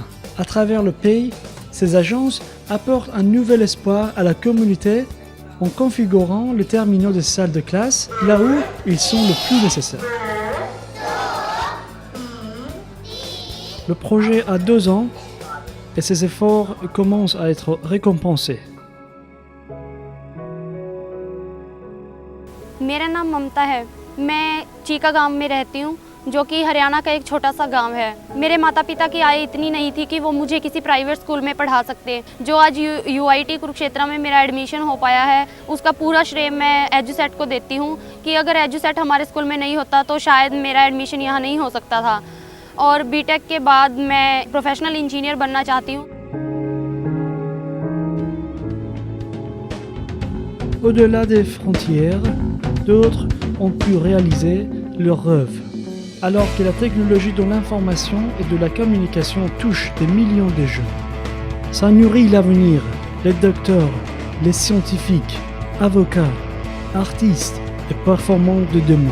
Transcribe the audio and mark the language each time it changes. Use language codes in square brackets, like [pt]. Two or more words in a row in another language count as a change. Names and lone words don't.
[fr] À travers le pays, ces agences apportent un nouvel espoir à la communauté en configurant les terminaux des salles de classe là où ils sont le plus nécessaires. Le projet a 2 ans et ses efforts commencent à être récompensés. [hi] मेरा नाम ममता है। मैं चीका गांव में रहती हूँ, जो कि हरियाणा का एक छोटा सा गांव है। मेरे माता पिता की आय इतनी नहीं थी कि वो मुझे किसी [en] private school [hi] में पढ़ा सकते। जो आज यूआईटी कुरुक्षेत्र में मेरा एडमिशन हो पाया है, उसका पूरा श्रेय मैं एजुसेट को देती हूँ कि अगर एजुसेट हमारे स्कूल में नहीं होता तो शायद मेरा एडमिशन यहाँ नहीं हो सकता था। और बीटेक के बाद मैं [en] professional engineer [hi] बनना चाहती हूँ। [fr] Au-delà des frontières, d'autres ont pu réaliser leurs rêves. Alors que la technologie de l'information et de la communication touche des millions de jeunes. Ça nourrit l'avenir, les docteurs, les scientifiques, avocats, artistes et performants de demain.